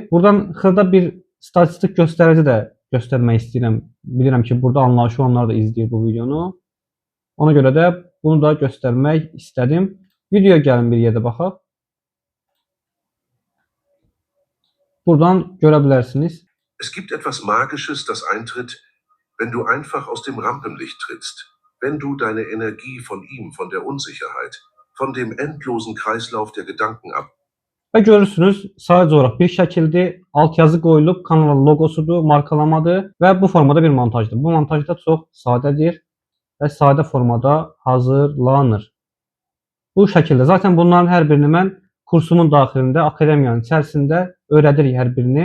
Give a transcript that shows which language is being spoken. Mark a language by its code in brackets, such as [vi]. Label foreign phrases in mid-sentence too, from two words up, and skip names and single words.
[az] Buradan xırda bir statistik göstərici də göstərmək istəyirəm. Bilirəm ki, burada anlayışı olanlar da izləyir bu videonu. Ona görə də bunu da göstərmək istədim. Videoya gəlin bir yerdə baxaq. Buradan görə bilərsiniz. [de] Es gibt etwas Magisches, das eintritt, wenn du einfach aus dem Rampenlicht trittst. Wenn du deine Energie von ihm, von der Unsicherheit, von dem endlosen Kreislauf der Gedanken ab. [az] Və görürsünüz, sadəcə olaraq bir şəkildir, alt yazı qoyulub, kanalın logosudur, markalamadır və bu formada bir montajdır. Bu montaj da çox sadədir və sadə formada hazırlanır. Bu şəkildə. Zaten bunların hər birini mən kursumun daxilində, akademiyanın içərisində öyrədirik hər birini.